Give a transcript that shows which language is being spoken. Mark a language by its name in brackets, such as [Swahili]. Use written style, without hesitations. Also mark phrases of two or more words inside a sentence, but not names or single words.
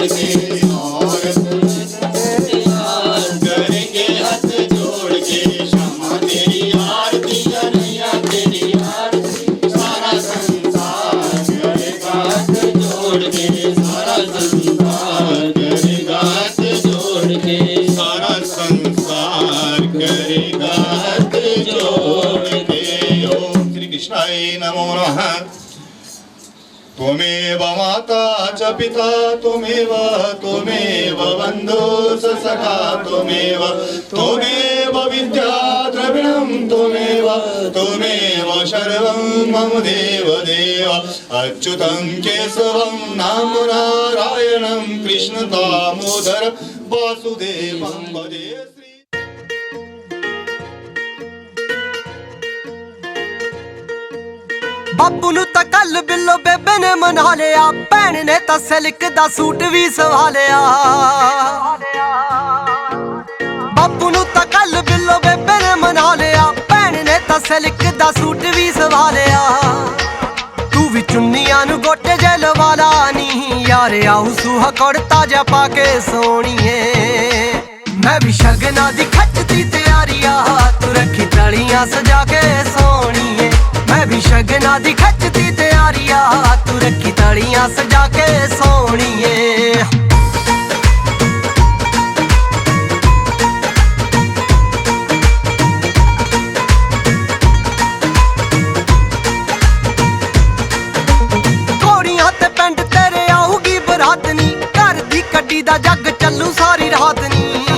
[Hindi] के और बुलंद हार करेंगे हाथ जोड़ के क्षमा तेरी आरती कन्हैया तेरी आरती सारा संसार करेगा हाथ जोड़ के सारा संसार करेगा हाथ जोड़ के सारा संसार करेगा हाथ जोड़ के [Sanskrit] ओम श्री कृष्णाय नमो नमः त्वमेव माता च पिता त्वमेव त्वमेव बन्धुः च सखा त्वमेव त्वमेव विद्या द्रविणं त्वमेव त्वमेव सर्वं मम देव देव अच्युतं केशवं नाम नारायणं कृष्ण दामोदर वासुदेवं भजे श्री [Punjabi] ਬਾਪੂ ਨੂੰ ਤਾਂ ਕੱਲ ਬਿੱਲੋ ਬੇਬੇ ਨੇ ਮਨਾ ਲਿਆ ਭੈਣ ਨੇ ਤਾਂ ਸਿਲਕ ਦਾ ਸੂਟ ਵੀ ਸਵਾ ਲਿਆ ਬਾਪੂ ਨੂੰ ਤਾਂ ਕੱਲ ਬਿੱਲੋ ਬੇਬੇ ਨੇ ਮਨਾ ਲਿਆ ਭੈਣ ਨੇ ਤਾਂ ਸਿਲਕ ਦਾ ਸੂਟ ਵੀ ਸਵਾ ਲਿਆ ਤੂੰ ਵੀ ਚੁੰਨੀਆਂ ਨੂੰ ਗੋਟੇ ਜੇ ਲਵਾ ਲਾ ਨੀ ਯਾਰ ਆਉ ਸੁਹਾ ਕੁੜਤਾ ਜਾ ਪਾ ਕੇ ਸੋਣੀਏ ਮੈਂ ਵੀ ਸ਼ਗਨਾਂ ਦੀ ਖੱਚਦੀ ਤਿਆਰੀਆਂ ਤੂੰ ਰੱਖੀ ਤਲੀਆਂ ਸਜਾ ਕੇ ਸੋਣੀਏ ਮੈਂ ਵੀ ਸ਼ਗਨਾਂ ਦੀ ਖੱਚਦੀ ਤਿਆਰੀਆਂ ਤੂੰ ਰੱਖੀ ਤਲੀਆਂ ਸਜਾ ਕੇ ਸੋਣੀਏ ਘੋੜੀਆਂ ਤੇ ਪਿੰਡ ਤੇਰੇ ਆਊਗੀ ਬਰਾਤ ਨੀ ਘਰ ਦੀ ਕੱਢੀ ਦਾ ਜਗ ਚੱਲੂ ਸਾਰੀ ਰਾਤ ਨੀ